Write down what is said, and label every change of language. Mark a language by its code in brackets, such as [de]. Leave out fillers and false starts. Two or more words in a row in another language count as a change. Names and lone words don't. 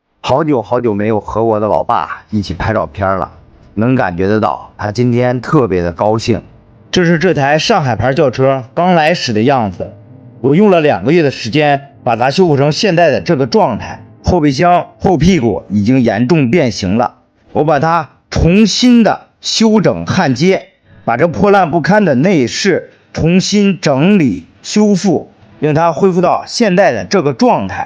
[zh] 好久好久沒有和我的老爸一起拍照片了，能感覺得到他今天特別的高興。這是這台上海牌轎車剛來時的樣子，我用了2個月的時間把它修復成現在的這個狀態。後備箱後屁股已經嚴重變形了，我把它重新的修整焊接，把這破爛不堪的內飾重新整理修復，令它恢復到现在的這個狀態。